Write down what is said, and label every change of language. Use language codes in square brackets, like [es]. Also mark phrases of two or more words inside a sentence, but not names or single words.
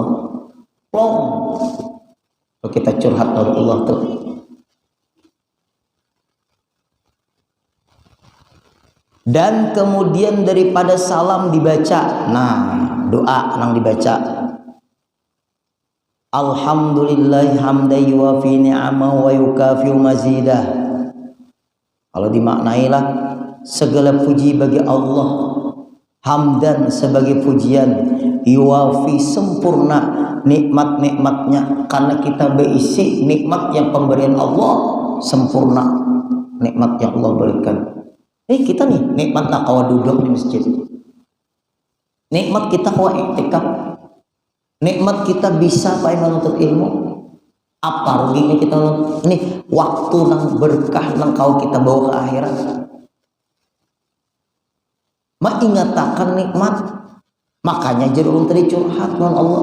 [bjn] Plong kalau kita curhat lawan Allah tuh. Dan kemudian daripada salam dibaca, doa nang dibaca, [ar] الحمد لله حمدا يوافي نعمه ويكافئ مزيده. [id] Kalau dimaknailah segala puji bagi Allah, hamdan sebagai pujian, yuwafi sempurna nikmat-nikmatnya, karena kita berisi nikmat yang pemberian Allah sempurna, nikmat yang Allah berikan. [bjn] Kita nih nikmat nak kawa duduk di masjid, nikmat kita kawa iktikaf, nikmat kita bisa menuntut ilmu. Apa ruginya kita ini waktu nang berkah nang kau kita bawa ke akhirat. Ingatakan nikmat, makanya jadi orang tadi curhat lawan Allah.